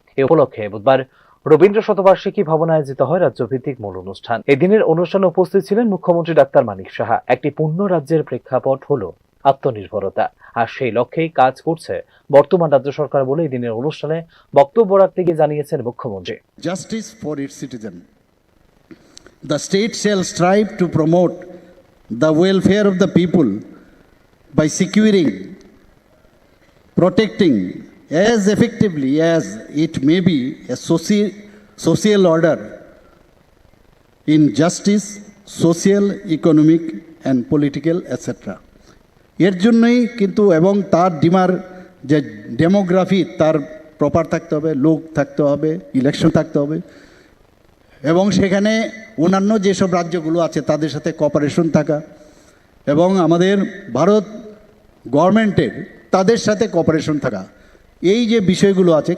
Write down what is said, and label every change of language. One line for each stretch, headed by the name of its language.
Bangla: এ উপলক্ষে বুধবার রবীন্দ্র শতবার্ষিকী ভবনে আয়োজিত হয় রাজ্যভিত্তিক মূল অনুষ্ঠান। এদিনের অনুষ্ঠানে উপস্থিত ছিলেন মুখ্যমন্ত্রী ডাক্তার মানিক সাহা। একটি পূর্ণ রাজ্যের প্রেক্ষাপট হলো আত্মনির্ভরতা, আর সেই লক্ষ্যেই কাজ করছে বর্তমান রাজ্য সরকার বলে এই দিনের অনুষ্ঠানে বক্তব্য রাখতে গিয়ে জানিয়েছেন মুখ্যমন্ত্রী।
English: Justice for its citizen. The state shall strive to promote the welfare of the people by securing, protecting as effectively as it may be a social order in justice, social, economic and political etc.
Bangla: এর জন্যই কিন্তু এবং তার যে demography তার proper থাকতে হবে, লোক থাকতে হবে, ইলেকশন থাকতে হবে এবং সেখানে অন্যান্য যেসব রাজ্যগুলো আছে তাদের সাথে কোঅপারেশন থাকা এবং আমাদের ভারত গভর্নমেন্টের তাদের সাথে কোঅপারেশন থাকা, এই যে বিষয়গুলো আছে।